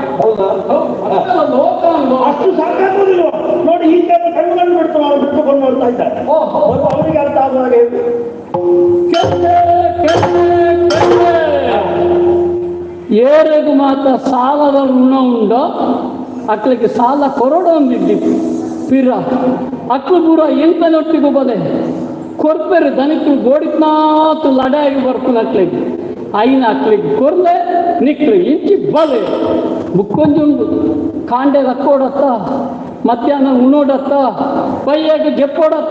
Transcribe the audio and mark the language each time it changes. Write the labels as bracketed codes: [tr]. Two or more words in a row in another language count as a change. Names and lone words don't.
[kn] ಹೌದಾ? ಲೋಕ ಅಷ್ಟು ಸಾಕಾಗುವುದಿಲ್ಲ ನೋಡಿ. ಹೀಗೆ ಕಣ್ಣು ಬಿಡ್ತು ಅವರು ಬಿಟ್ಟುಕೊಂಡು ನೋಡ್ತಾ ಇದ್ದಾರೆ. ಅವರಿಗೆ ಅರ್ಥ ಆಗುವಾಗ ಹೇಳಿ. [tcy] ಏರೆಗೂ ಮಾತ್ರ ಸಾಲದ ಋಣ ಉಂಡು, ಅಕ್ಲಿಗೆ ಸಾಲ ಕೊರಡು ಅಂದಿದ್ದಿತ್ತು ಪಿರ ಅಕ್ಲು ಪೂರ ಎಂತನೊಟ್ಟಿಗೂ ಬಲೆ ಕೊರ್ಪೆರು ದನಿಕ್ಲು ಗೋಡಿತ್ನಾತು ಲಡಾಗಿ ಬರ್ಕೊಂಡು ಅಕ್ಲಿಗೆ ಐನ ಅಕ್ಲಿಗೆ ಕೊರ್ಲೆ ನಿಕ್ಲು ಇಂಚಿ ಬಲೆ ಬುಕ್ಕೊಂಜುಂಡು ಕಾಂಡೆ ಲಕ್ಕೋಡತ್ತ, ಮಧ್ಯಾಹ್ನ ಉಣೋಡತ್ತ, ಪಯ್ಯಾಗ ಜಪ್ಪೋಡತ್ತ.